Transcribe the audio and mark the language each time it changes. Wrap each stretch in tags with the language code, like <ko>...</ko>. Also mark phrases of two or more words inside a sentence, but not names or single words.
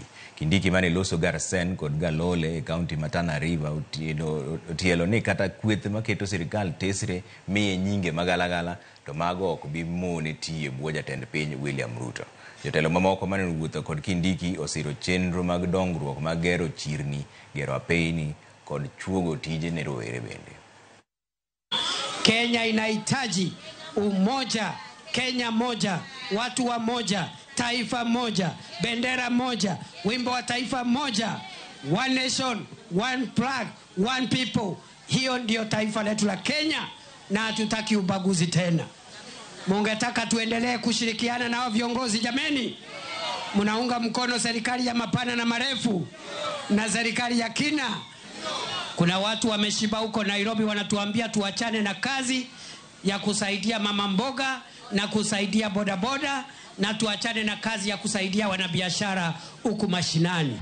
<luo>Kindiki mane loso Garsen kod Galole e kaunti ma Tana River otielo ni kata kweth maketo sirikal tesre miye nyinge magalagala to mago ok bi mone tiye bwo jatend piny William Ruto. Jotelo mamoko mane wuotho kod Kindiki osiro chenro mag dongruok mag gero chirni, gero apeyni kod chuogo tije ne rowere bende.</luo> <sw>Kenya inahitaji umoja, Kenya moja, watu wa moja, taifa moja, bendera moja, wimbo wa taifa moja,</sw> <en>one nation, one flag, one people.</en> <sw>Hiyo ndio taifa letu la Kenya na hatutaki ubaguzi tena. Mungetaka tuendelee kushirikiana na viongozi jameni? Munaunga mkono serikali ya mapana na marefu na serikali ya kina? Kuna watu wameshiba huko Nairobi wanatuambia tuachane na kazi ya kusaidia mama mboga na kusaidia bodaboda na tuachane na kazi ya kusaidia wanabiashara huku mashinani.</sw>